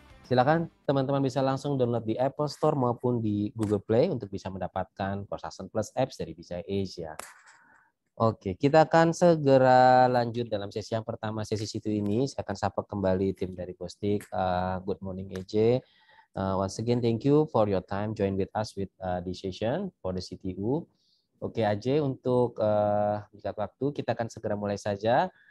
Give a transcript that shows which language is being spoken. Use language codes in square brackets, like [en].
[id] Silakan teman-teman bisa langsung download di Apple Store maupun di Google Play untuk bisa mendapatkan Construction Plus apps dari Bisai Asia. Oke, kita akan segera lanjut dalam sesi yang pertama, sesi situ ini. Saya akan sapa kembali tim dari Bostik. [en] Good morning, AJ. Once again, thank you for your time join with us with this session for the CTU. [id] Oke, AJ, untuk singkat waktu kita akan segera mulai saja.